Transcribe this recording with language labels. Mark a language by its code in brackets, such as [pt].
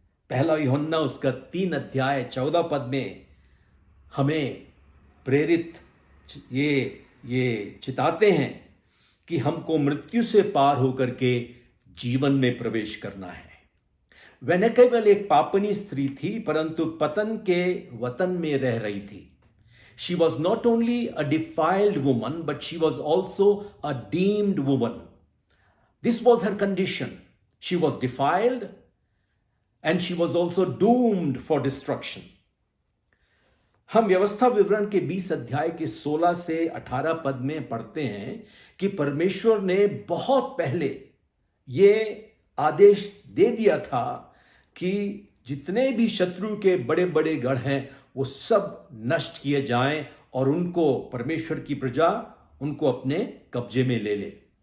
[hi] पहला यूहन्ना उसका 3 अध्याय 14 पद में हमें प्रेरित ये चिताते हैं कि हमको मृत्यु से पार होकर के जीवन में प्रवेश करना है। वह न केवल एक पापनी स्त्री थी, परंतु पतन के वतन में रह रही थी। [en] She was not only a defiled woman, but she was also a deemed woman. This was her condition. She was defiled and she was also doomed for destruction. [hi] हम व्यवस्था विवरण के 20 अध्याय के 16 से 18 पद में पढ़ते हैं कि परमेश्वर ने बहुत पहले ये आदेश दे दिया था कि जितने भी शत्रु के बड़े बड़े गढ़ हैं वो सब नष्ट किए जाएं और उनको परमेश्वर की प्रजा उनको अपने कब्जे में ले ले।